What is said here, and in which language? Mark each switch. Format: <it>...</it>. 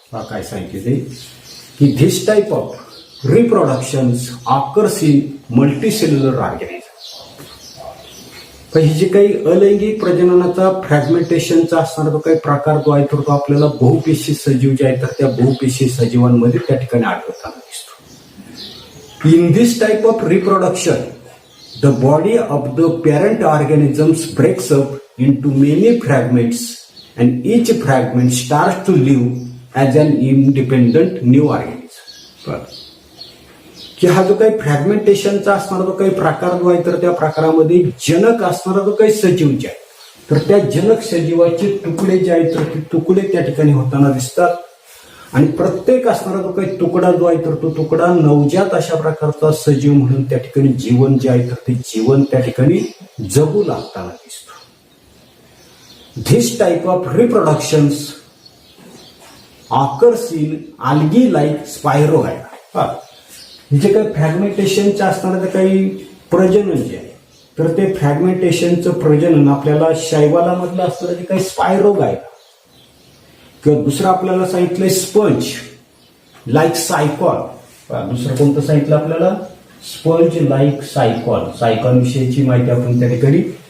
<mr>काय सांगितले की</mr> <en>This type of reproductions occurs in multicellular organism.</en> <mr>पण हे जे काही अलैंगिक प्रजननाचा फ्रॅगमेंटेशनचा असणारा जो काही प्रकार जो आहे तर तो आपल्याला बहुपेशी सजीव जे आहे तर त्या बहुपेशी सजीवांमध्ये त्या ठिकाणी आढळताना दिसतो.</mr> <en>In this type of reproduction the body of the parent organisms breaks up into many fragments and each fragment starts to live as an independent new organism.</en> <mr>की हा जो काही फ्रॅगमेंटेशनचा असणारा जो काही प्रकार जो आहे तर त्या प्रकारामध्ये जनक असणारा जो काही सजीव जे आहे तर त्या जनक सजीवाचे तुकडे जे आहेत तर ते तुकडे त्या ठिकाणी होताना दिसतात. आणि प्रत्येक असणारा जो काही तुकडा जो आहे तर तो तुकडा नवजात अशा प्रकारचा सजीव म्हणून त्या ठिकाणी जीवन जे आहे तर ते जीवन त्या ठिकाणी जगू लागताना दिसतो.</mr> <en>This type of reproductions occurs in algae like spirogyra.</en> <mr>जे काही फ्रॅगमेंटेशनचं असणारं काही प्रजनन जे आहे तर ते फ्रॅगमेंटेशनचं प्रजनन आपल्याला शैवालामधलं असणारं जे काही स्पायरोगायरा किंवा दुसरं आपल्याला सांगितलंय</mr> <en>Sponge like Sycon.</en> <mr>दुसरं कोणतं सांगितलं आपल्याला</mr> <en>Sponge like cycle.</en> <mr>सायकॉल विषयीची माहिती आपण त्या ठिकाणी</mr>